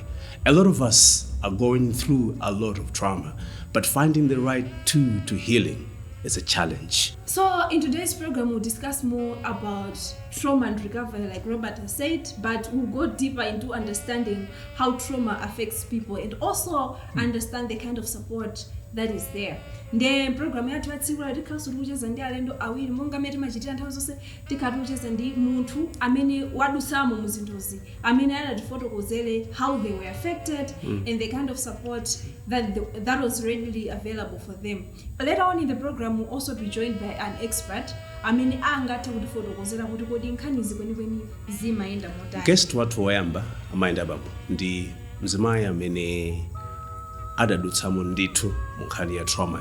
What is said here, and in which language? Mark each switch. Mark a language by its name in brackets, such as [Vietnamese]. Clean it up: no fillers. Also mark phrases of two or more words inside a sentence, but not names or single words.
[English] A lot of us are going through a lot of trauma, but finding the right tool to healing is a challenge. So in today's program, we'll discuss more about trauma and recovery, like Robert has said, but we'll go deeper into understanding how trauma affects people and also understand the kind of support that is there. [Nyanja] Nde program yathu yatsikulo tikhaso tikucheza ndi alendo awiri monga mmene timachitira nthawi zonse tikhatiucheza ndi munthu amene wadusamo muzintozi amene anatifotokozere [English] how they were affected and the kind of support that was readily available for them. Later on in the program, we'll also be joined by an expert [Nyanja] amene angathe kutifotokozera kuti kodi nkhanizi kwenikweni zimayenda motani. Guest wathu woyamba amayenda bambo ndi mzimayi amene adadutsamo ndithu mu nkhani ya trauma.